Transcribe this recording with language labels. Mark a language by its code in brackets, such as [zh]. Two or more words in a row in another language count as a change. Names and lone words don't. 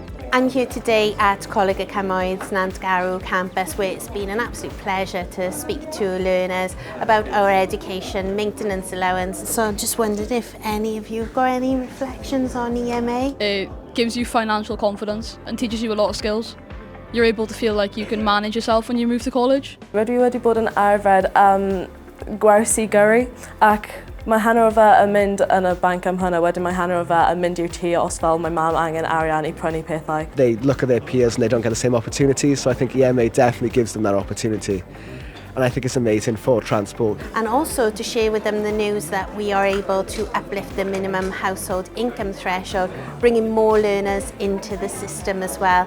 [en] I'm here today at Colegau Nantgarw campus, where it's been an absolute pleasure to speak to learners about our Education Maintenance Allowance. So I just wondered if any of you have got any reflections on EMA? It gives you financial confidence and teaches you a lot of skills. You're able to feel like you can manage yourself when you move to college. [cy] Rydw i wedi bod yn arfer gwersi gyrru ac mae hanner o fe yn mynd yn y banc am hynny, wedyn mae hanner o fe yn mynd i'r tŷ os fel mae mam angen arian I prynu pethau. [en] They look at their peers and they don't get the same opportunities, so I think EMA definitely gives them that opportunity. And I think it's amazing for transport. And also to share with them the news that we are able to uplift the minimum household income threshold, bringing more learners into the system as well.